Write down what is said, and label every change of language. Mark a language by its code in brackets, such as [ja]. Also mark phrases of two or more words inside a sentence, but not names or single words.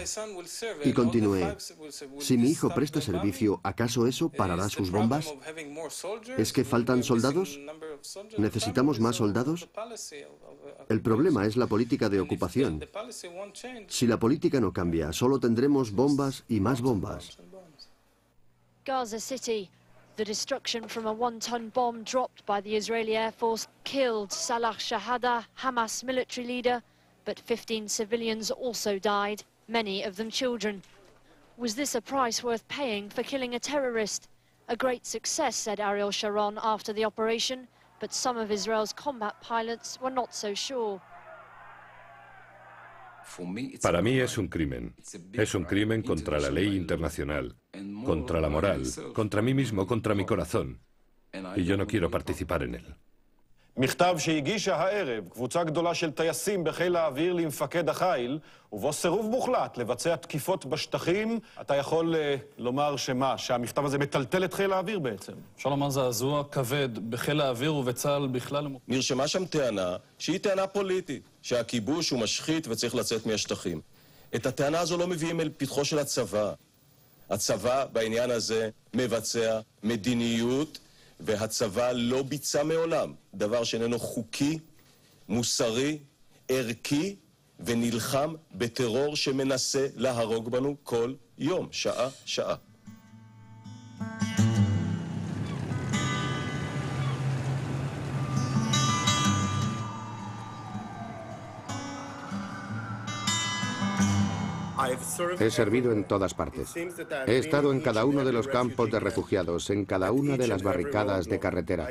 [es] Y continué, si mi hijo presta servicio, ¿acaso eso parará sus bombas? ¿Es que faltan soldados? ¿Necesitamos más soldados? El problema es la política de ocupación. Si la política no cambia, solo tendremos bombas y más bombas. [en] Gaza City. The destruction from a one-ton bomb dropped by the Israeli Air Force killed Salah Shahada, Hamas military leader, but 15 civilians also died, many of them children. Was this a price worth paying for killing a terrorist? A great success, said Ariel Sharon after the operation, but some of Israel's combat pilots were not so sure. [es] Para mí es un crimen. Es un crimen contra la ley internacional, contra la moral, contra mí mismo, contra mi corazón. Y yo no quiero participar en él. [he] מכתב שהגישה הערב קבוצה גדולה של טייסים בחיל האוויר למפקד החיל, ובו סירוב מוחלט לבצע תקיפות בשטחים. אתה יכול לומר שמה, שהמכתב הזה מטלטל את חיל האוויר בעצם. אפשר לומר זעזוע כבד בחיל האוויר ובצה"ל בכלל. נרשמה שם טענה שהיא טענה פוליטית, שהכיבוש הוא משחית וצריך לצאת מהשטחים. את הטענה הזו לא מביאים אל פתחו של הצבא. הצבא בעניין הזה מבצע מדיניות, והצבא לא ביצע מעולם דבר שאיננו חוקי, מוסרי, ערכי, ונלחם בטרור שמנסה להרוג בנו כל יום, שעה, שעה. [es] He servido en todas partes. He estado en cada uno de los campos de refugiados, en cada una de las barricadas de carretera.